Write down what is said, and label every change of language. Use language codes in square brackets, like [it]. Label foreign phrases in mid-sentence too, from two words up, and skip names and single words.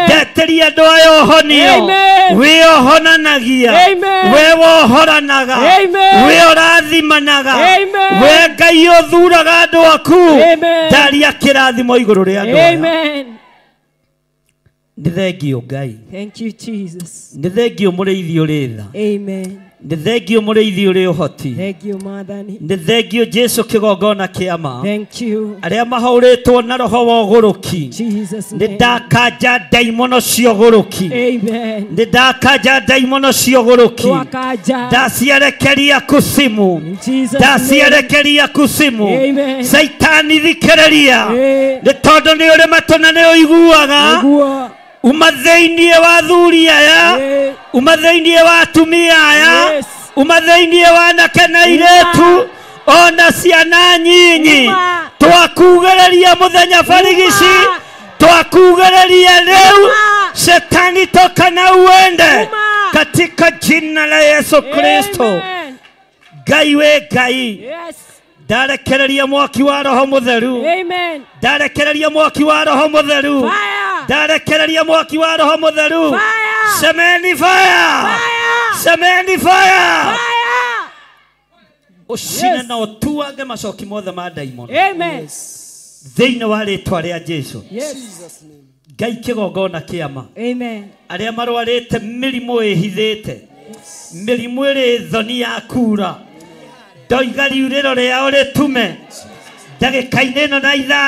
[ki] Ndeteria andũ aya ũhonio. Amen. We ũhonanagia. Amen. We wohoranaga. Amen. We ũrathimanaga. Amen. We Ngai ũthuraga andũ aku. Amen. Ndaria kĩrathimo igũrũ rĩa andũ aya. Amen. Nĩ thengio Ngai. [en] Thank you, Jesus. [ki] Nĩ thengio mũrĩithi ũrĩ tha. Amen. Nĩ thengio mũrĩithi ũrĩ ũhoti. [en] Thank you, Mwathani. [ki] Nĩ thengio Jesu kĩgongona kĩama. [en] Thank you. [ki] Arĩa mahũrĩtwo na roho wa ũgũrũki. Jesus' Nĩ name. ndakanja ndaimono cia ũgũrũki. Amen. Nĩ ndakanja ndaimono cia ũgũrũki. Twakaja. Ndaciarekeria kusimu. [en] Jesus' name. [ki] Ndaciarekeria kusimu. Amen. Saitani thikĩrĩria. Amen. Nĩ tondũ nĩ ũrĩ matũ na nĩ ũiguaga. Nĩguo. Uma thĩinĩ wa athuri aya. Amen. Uma thĩinĩ wa atumia aya. Yes. Uma thĩinĩ wa anake na airĩtu. Ona ciana nyinyi. Twakugĩrĩria mũthenya barigici. Twakugĩrĩria rĩu. [sw] Shetani toka na uende. Katika jina la Yesu Kristo. Amen. [ki] Ngai we Ngai. Yes. ndarekereria mwaki wa roho mutheru Amen. ndarekereria mwaki wa roho mutheru Fire. ndarekereria mwaki wa roho mutheru Fire. semeni fire semeni fire ucine na utuange macoki mothe ma daimon Amen. thiini wa ritwa ria Jesu Yes. Ngai kigongona kiama Amen. aria marwarite mirimu ihithite mirimu iri thoni ya kura ndoiga riuriro riao ritume ndagika-ini ino na ithaa